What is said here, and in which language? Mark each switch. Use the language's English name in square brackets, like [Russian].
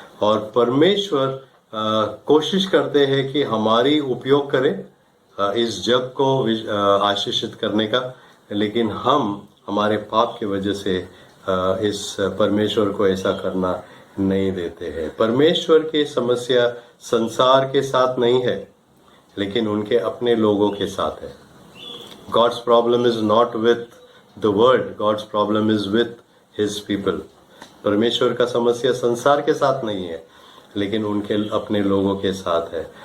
[Hindi] और परमेश्वर कोशिश करते हैं कि हमारी उपयोग करें इस जग को आशीषित करने का, लेकिन हम हमारे पाप की वजह से इस परमेश्वर को ऐसा करना नहीं देते हैं। परमेश्वर की समस्या संसार के साथ नहीं है, लेकिन उनके अपने लोगों के साथ है। [English] God's problem is not with the world, God's problem is with His people। [Hindi] परमेश्वर का समस्या संसार के साथ नहीं है, लेकिन उनके अपने लोगों के साथ है।